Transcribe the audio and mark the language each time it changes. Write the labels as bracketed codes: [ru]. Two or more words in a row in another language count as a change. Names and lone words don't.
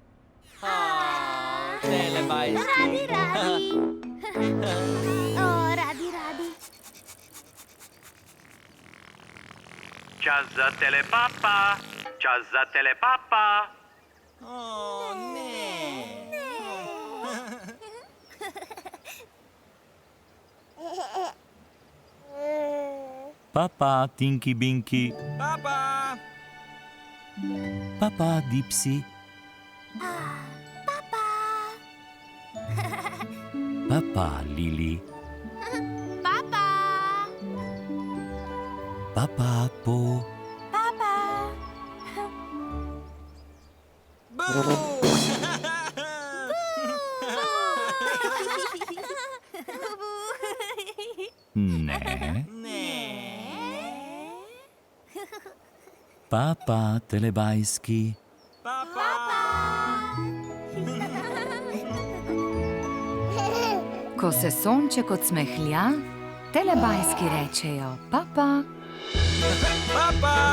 [sl] Radi. Čas za telepapa. O, ne. Papa, Tinky Binky. Papa. Papa, Dipsy. Papa. Papa, Lili. Papa. Papa, Po. Papa. Bu. Ne. Ne. Papa, Telebajski. Papa. Ko se sonček odsmehlja, telebajski rečejo papa. Papa.